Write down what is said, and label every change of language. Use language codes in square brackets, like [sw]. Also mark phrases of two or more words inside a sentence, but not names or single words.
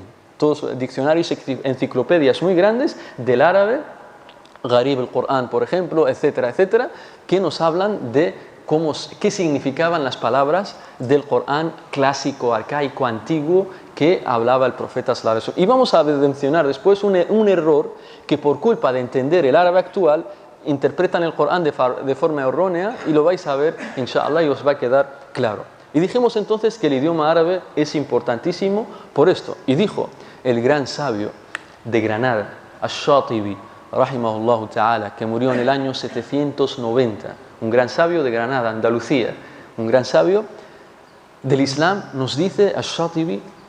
[es] Todos diccionarios, enciclopedias muy grandes del árabe, Gharib el Corán, por ejemplo, etcétera, etcétera, que nos hablan de qué significaban las palabras del Corán clásico, arcaico, antiguo que hablaba el profeta [ar] صلى الله عليه وسلم. [es] Y vamos a mencionar después un error que por culpa de entender el árabe actual interpretan el Corán de forma errónea, y lo vais a ver, inshallah, y os va a quedar claro. Y dijimos entonces que el idioma árabe es importantísimo por esto. Y dijo el gran sabio de Granada, [ar] الشاطبي، رحمه الله تعالى, [es] que murió en el año 790, un gran sabio de Granada, Andalucía, un gran sabio del Islam, nos dice Ash-Shatibi